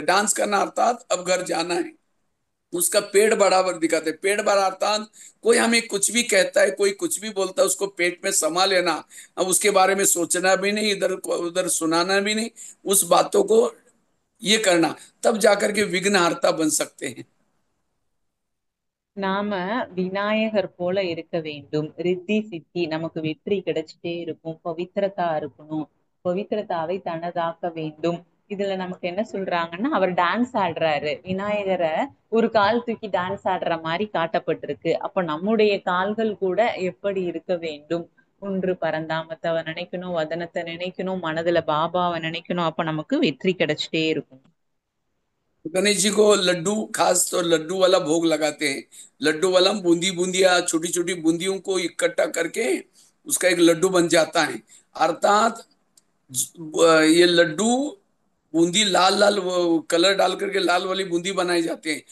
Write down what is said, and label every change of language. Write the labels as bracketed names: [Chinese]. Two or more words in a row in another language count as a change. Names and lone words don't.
[Hindi] डांस करना अर्थात अब घर जाना है। उसका पेट बराबर दिखाते, पेट बड़ा अर्थात कोई हमें कुछ भी कहता है, कोई कुछ भी बोलता है, उसको पेट में समा लेना। अब उसके बारे में सोचना भी नहीं, इधर उधर सुनाना भी नहीं, उस बातों को ये करना, तब जाकर के विघ्नहर्ता बन सकते हैं। [Tamil] நாம விநாயகர் போல இருக்க வேண்டும். ரித்தி சித்தி, நமக்கு வெற்றி கிடைச்சிட்டே இருக்கும். பவித்திரதா இருக்கணும், பவித்திரதாவை தனதாக்க வேண்டும். இதுல நமக்கு என்ன சொல்றாங்கன்னா, அவர் டான்ஸ் ஆடுறாரு, விநாயகரை ஒரு கால் தூக்கி டான்ஸ் ஆடுற மாதிரி காட்டப்பட்டிருக்கு. அப்ப நம்முடைய கால்கள் கூட எப்படி இருக்க வேண்டும்? ஒன்று பரந்தாமத்தை நினைக்கணும், வதனத்தை நினைக்கணும், மனதுல பாபாவை நினைக்கணும். அப்ப நமக்கு வெற்றி கிடைச்சிட்டே இருக்கும். [Hindi] गणेश जी को लड्डू, खास तो लड्डू वाला भोग लगाते हैं। लड्डू वाला बूंदी बूंदिया, छोटी छोटी बूंदियों को इकट्ठा करके उसका एक लड्डू बन जाता है। अर्थात ये लड्डू बूंदी लाल लाल कलर डाल करके लाल वाली बूंदी बनाई जाती है।